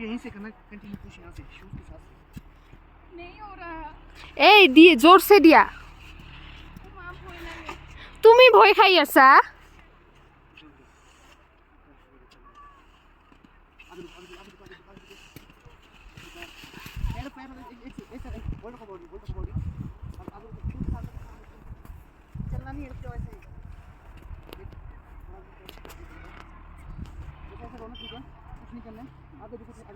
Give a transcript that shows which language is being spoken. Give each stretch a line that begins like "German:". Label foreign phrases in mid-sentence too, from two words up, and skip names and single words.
Hindi: यहीं से करना
English: continue push
Hindi: यहाँ से शूज के साथ नहीं हो रहा
Assamese: এই দিয়ে জোরছে দিয়া তুমি ভয় খাই আছা
Hindi: चलना नहीं है रुक जाओ ऐसे ही ऐसा रोना ठीक है कुछ नहीं करना है आगे रुको